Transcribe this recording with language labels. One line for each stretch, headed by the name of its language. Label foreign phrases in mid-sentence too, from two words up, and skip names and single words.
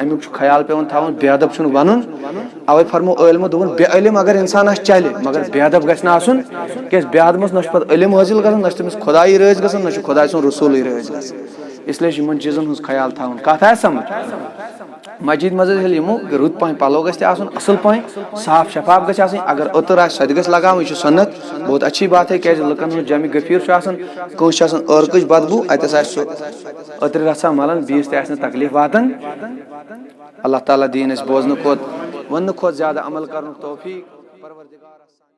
Kashmiri: امیُک چھُ خیال پیوان تھاوُن، بے ادب چھُنہٕ بنُن. اوے فرمو عٲلمو دوٚپُن بے علم اگر انسان آسہِ چلہِ، مگر بے ادب گژھِ نہٕ آسُن. کیٛازِ بے ادبس نہ چھُ پتہٕ علم حٲصِل گژھان، نہ چھُ تٔمِس خۄدایی رٲضۍ گژھان، نہ چھُ خۄداے سُنٛد رسوٗلٕے رٲضۍ گژھان. اسلیے چھُ یِمن چیٖزن ہُنٛد خیال تھاوُن. کتھ آسہِ سمجھ؟ مسجد منٛز ییٚلہِ یِمو رُت پہن پلو گژھِ تہِ آسُن، اصل پہن صاف شفاف گژھِ آسٕنۍ. اگر أتٕر آسہِ سۄ تہِ گژھِ لگاوٕنۍ، یہِ چھُ سنت،
Urdu: بہت اچھی بات ہے.
Kashmiri: کیٛازِ لُکن ہُنٛد جمع غفیٖر چھُ آسان، کٲنٛسہِ چھُ آسان ٲرکٕچ بدبوٗ، اتٮ۪س آسہِ سُہ أترِ رژھا ملان، بیٚیِس تہِ آسہِ نہٕ تکلیٖف واتان. اللہ تعالیٰ دِیِن اَسہِ بوزنہٕ کھۄتہٕ وننہٕ کھۄتہٕ زیادٕ عمل کرنُک توفیٖق. پروردگار